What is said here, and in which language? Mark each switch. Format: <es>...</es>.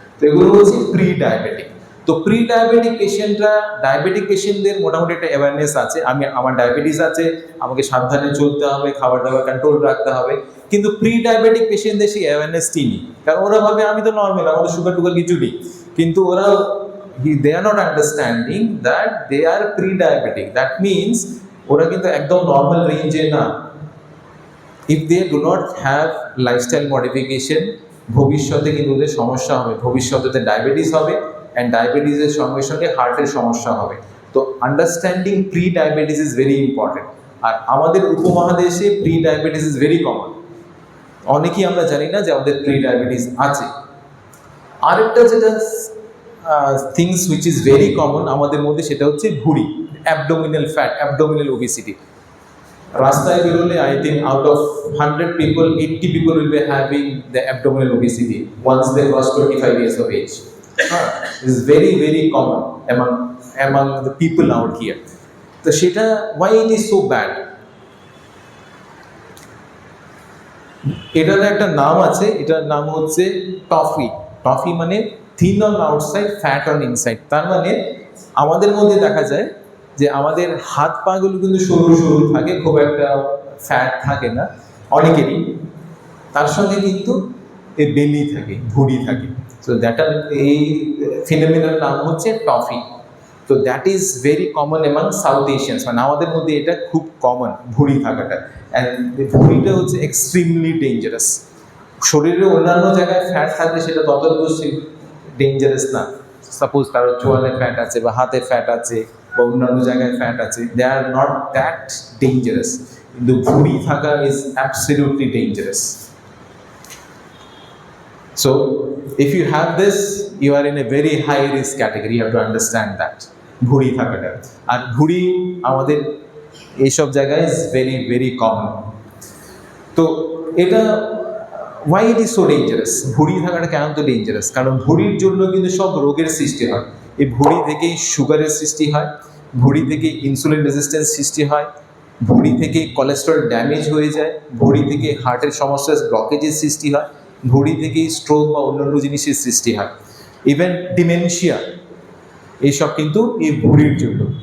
<bn>তো এগুলো হচ্ছে প্রি ডায়াবেটিক। তো প্রি ডায়াবেটিক পেশেন্টরা, ডায়াবেটিক পেশেন্টদের মোটামুটি একটা অ্যাওয়ারনেস আছে, আমার ডায়াবেটিস আছে, আমাকে সাবধানে চলতে হবে, খাবার দাবার কন্ট্রোল রাখতে হবে। কিন্তু প্রি ডায়াবেটিক পেশেন্টদের সেই অ্যাওয়ারনেসটি নেই, কারণ ওরা ভাবে আমি তো নর্মাল, আমাদের সুগার টুগার কিছু নেই। কিন্তু ওরা</bn> <en>they are not understanding that they are pre-diabetic.</en> <bn>That means ওরা কিন্তু একদম নর্মাল রেঞ্জে না।</bn> <en>if they do not have lifestyle modification,</en> <bn>ভবিষ্যতে কিন্তু ওদের সমস্যা হবে, ভবিষ্যতে ডায়াবেটিস হবে, অ্যান্ড ডায়াবেটিসের সঙ্গে সঙ্গে হার্টের সমস্যা হবে। তো</bn> <en>Understanding pre diabetes is very important.</en> <bn>আর আমাদের উপমহাদেশে pre diabetes is very common, অনেকেই আমরা জানি না যে আমাদের প্রি ডায়াবেটিস আছে। আরেকটা যেটা things which is very common আমাদের মধ্যে, সেটা হচ্ছে ভুঁড়ি, অ্যাবডোমিনাল ফ্যাট, অ্যাবডোমিনাল ওবেসিটি। রাস্তায় বেরোলে</bn> <en>I think out of 100 people 80 people will be having the abdominal obesity once they cross 25 years of age. It is very very common among the people out here.</en> <bn>তো সেটা</bn> <en>why it is so bad?</en> <bn>এটার একটা নাম আছে, এটার নাম হচ্ছে toffee. Toffee মানে thin on outside, fat on inside. তার মানে আমাদের মধ্যে দেখা যায় যে আমাদের হাত পাগুলো কিন্তু সরু সরু থাকে, খুব একটা ফ্যাট থাকে না অনেকেরই, তার সঙ্গে কিন্তু এই বেলি থাকে, ভুঁড়ি থাকে। সো দ্যাট আর এই ফিনোমিনার নাম হচ্ছে টফি। তো</bn> <en>that is very common among South Asians,</en> <bn>মানে আমাদের মধ্যে এটা খুব কমন ভুঁড়ি থাকাটা। অ্যান্ড ভুঁড়িটা হচ্ছে এক্সট্রিমলি ডেঞ্জারাস। শরীরের অন্যান্য জায়গায় ফ্যাট থাকলে সেটা তত বেশি ডেঞ্জারাস না। সাপোজ কারোর চোয়ালে ফ্যাট আছে বা হাতে ফ্যাট আছে বা অন্যান্য জায়গায় ফ্যাট আছে,</bn> <en>They are not that dangerous.</en> <bn>কিন্তু ভুঁড়ি থাকা</bn> <en>Is absolutely dangerous. So if you have this, you are in a very high risk category. You have to understand that.</en> <bn>ভুঁড়ি থাকাটা, আর ভুঁড়ি আমাদের এইসব জায়গায় ইজ ভেরি ভেরি কমন। তো এটা</bn> <en>why it is so dangerous?</en> <bn>ভুঁড়ি থাকাটা কেন তো ডেঞ্জারাস? কারণ ভুঁড়ির জন্য কিন্তু সব রোগের সৃষ্টি হয়। এই ভুঁড়ি থেকেই সুগারের সৃষ্টি হয়, ভুঁড়ি থেকে ইনসুলিন রেজিস্ট্যান্স সৃষ্টি হয়, ভুঁড়ি থেকে কোলেস্টেরল ড্যামেজ হয়ে যায়, ভুঁড়ি থেকে হার্টের সমস্যা ব্লকেজের সৃষ্টি হয়, ভুঁড়ি থেকেই স্ট্রোক বা অন্যান্য জিনিসের সৃষ্টি হয়, ইভেন ডিমেনশিয়া, এইসব কিন্তু এই ভুঁড়ির জন্য।</bn>